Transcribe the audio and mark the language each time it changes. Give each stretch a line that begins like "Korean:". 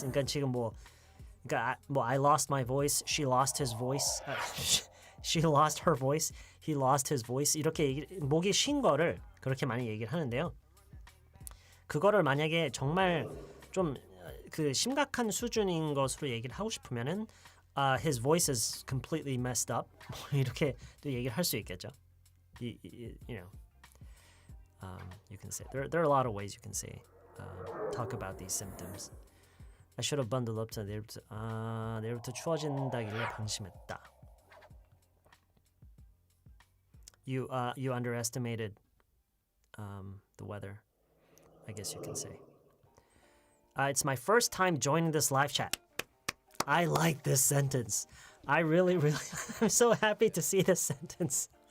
Korean: 그러니까 지금
English: I lost my voice, she lost his voice, she lost her voice, he lost his voice.
Korean: 이렇게 목이 쉰 거를 그렇게 많이 얘기를 하는데요. 그거를 만약에 정말 좀 그 심각한 수준인 것으로 얘기를 하고 싶으면은
English: his voice is completely messed up.
Korean: 이렇게 또 얘기를 할 수 있겠죠.
English: You know, you can say there are a lot of ways you can say talk about these symptoms. I should have bundled up.
Korean: 내일부터 추워진다길래 방심했다.
English: You underestimated the weather, I guess you can say. It's my first time joining this live chat. I like this sentence. I really, I'm so happy to see this sentence.